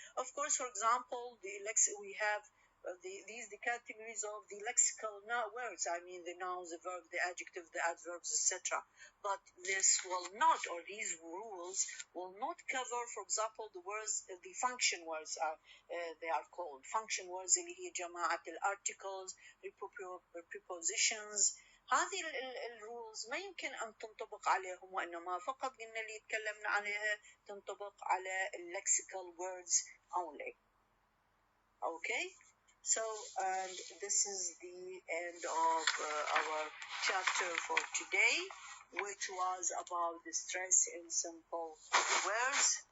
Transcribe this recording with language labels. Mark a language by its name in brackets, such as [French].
[English] Of course, for example, we have the categories of the lexical words, I mean the nouns, the verbs, the adjectives, the adverbs, etc. But this will not, or these rules will not cover, for example, the words, the function words they are called. Function words [Arabic] اللي هي جماعة [English] الارticles, prepositions. [Arabic] هذه الrules ما يمكن أن تنطبق عليهم وإنما فقط قلنا اللي تكلمنا عليها تنطبق على [English] lexical words only. Okay? So, and this is the end of our chapter for today, which was about the stress in simple words.